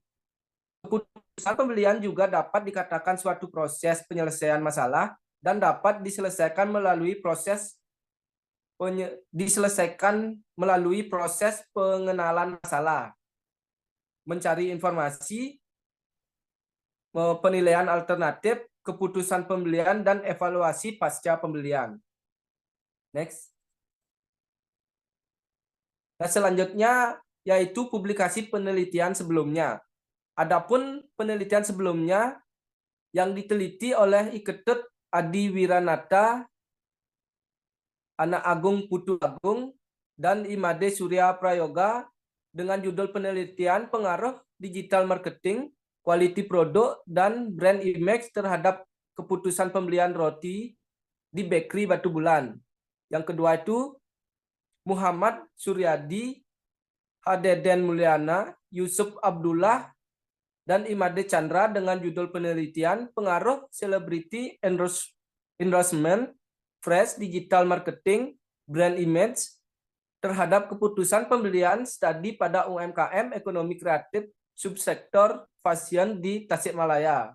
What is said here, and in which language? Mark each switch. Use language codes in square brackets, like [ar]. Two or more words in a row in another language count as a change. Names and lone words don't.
[id] Keputusan pembelian juga dapat dikatakan suatu proses penyelesaian masalah dan dapat diselesaikan melalui proses pengenalan masalah, mencari informasi, penilaian alternatif, keputusan pembelian, dan evaluasi pasca pembelian. Next. Nah, selanjutnya yaitu publikasi penelitian sebelumnya. Adapun penelitian sebelumnya yang diteliti oleh Iketut Adi Wiranata, Anak Agung Putu Agung, dan Imade Surya Prayoga dengan judul penelitian pengaruh [en] digital marketing, [id] quality produk, dan [en] brand image [id] terhadap keputusan pembelian roti di bakery Batu Bulan. Yang kedua itu Muhammad Suryadi, Hadeden Mulyana, Yusuf Abdullah, dan Imade Chandra dengan judul penelitian pengaruh [en] celebrity endorsement, fresh digital marketing, brand image [id] terhadap keputusan pembelian studi pada UMKM ekonomi kreatif subsektor fashion di Tasikmalaya.